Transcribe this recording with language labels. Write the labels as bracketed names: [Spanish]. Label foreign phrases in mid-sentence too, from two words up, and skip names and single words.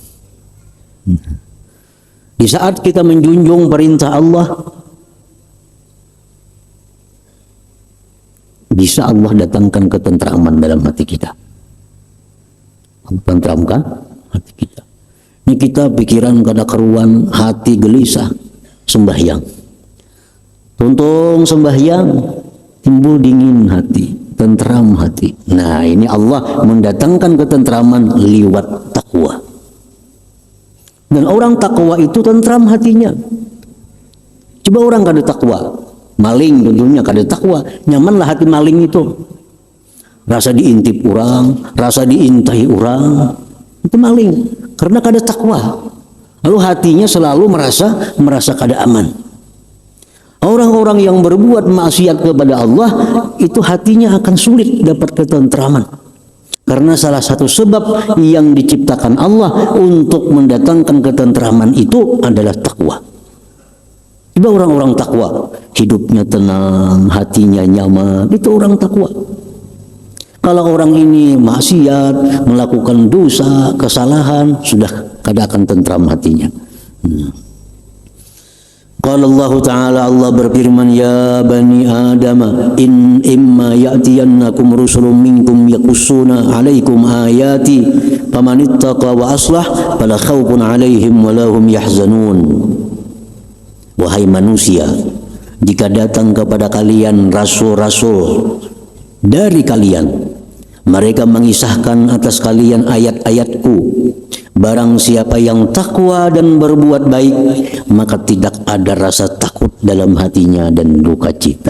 [Indonesian] Di saat kita menjunjung perintah Allah, bisa Allah datangkan ketentraman dalam hati kita. Tentramkan hati kita. Ini kita pikiran kada keruan, hati gelisah, sembahyang. Tuntung sembahyang, timbul dingin hati, tentram hati. Nah, ini Allah mendatangkan ketentraman lewat takwa. Dan orang takwa itu tentram hatinya. Coba orang kada takwa, maling tentunya kada takwa, nyamanlah hati maling itu. rasa diintip orang, rasa diintai orang, itu maling karena kada takwa. Lalu hatinya selalu merasa kada aman. Orang-orang yang berbuat maksiat kepada Allah itu hatinya akan sulit dapat ketentraman. Karena salah satu sebab yang diciptakan Allah untuk mendatangkan ketentraman itu adalah takwa. Coba orang-orang takwa, hidupnya tenang, hatinya nyaman, itu orang takwa. Kalau orang ini maksiat, melakukan dosa, kesalahan, sudah kada akan tentram hatinya. [Arabic] قال الله تعالى, [Indonesian] Allah berfirman, [Arabic] يا بني آدم إما يأتينكم رسل منكم يقصون عليكم آياتي فمن اتقى وأصلح فلا خوف عليهم ولا هم يحزنون. [Indonesian] Wahai manusia, jika datang kepada kalian rasul-rasul dari kalian, mereka mengisahkan atas kalian ayat-ayatku. Barang siapa yang takwa dan berbuat baik, maka tidak ada rasa takut dalam hatinya dan duka cita.